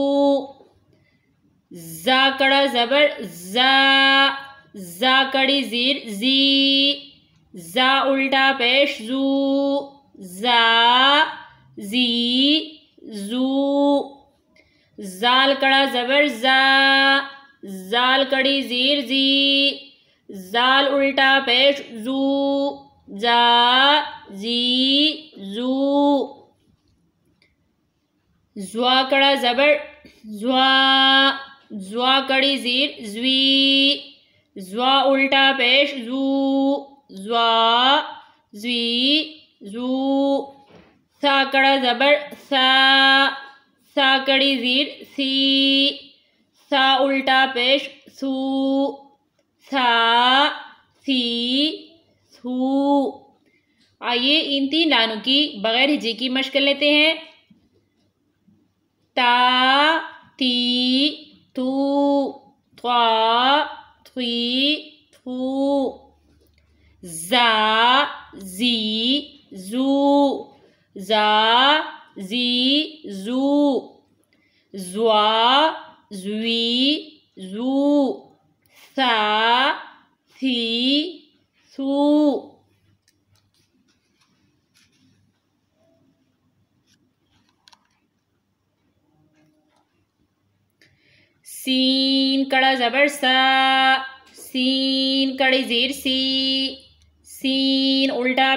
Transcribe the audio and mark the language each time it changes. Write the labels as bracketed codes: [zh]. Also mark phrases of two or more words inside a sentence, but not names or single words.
[ur] زا کڑا زبر زا، زا کڑی زیر زی، زا الٹا پیش زو، زا زی زو، زال کڑا زبر زا، زال کڑی زیر زی، زال الٹا پیش زو، زا زی زو، زوا کڑا زبر زوا، زوا کڑی زیر زوی، زوا الٹا پیش زو، زوا زوی زو، سا کڑا زبر سا، سا کڑی زیر سی، سا الٹا پیش سو، سا سی سو۔ آئیے ان 3 لائنوں کی بغیر ہجی کی مشق کر لیتے ہیں۔ تا تی تو، تھوا تھوی تھو، زا زی زو، زا زی زو، زوا زوی زو، سا سی سو۔ سین کڑا زبر سا، سین کڑی زیر سی، سین الٹا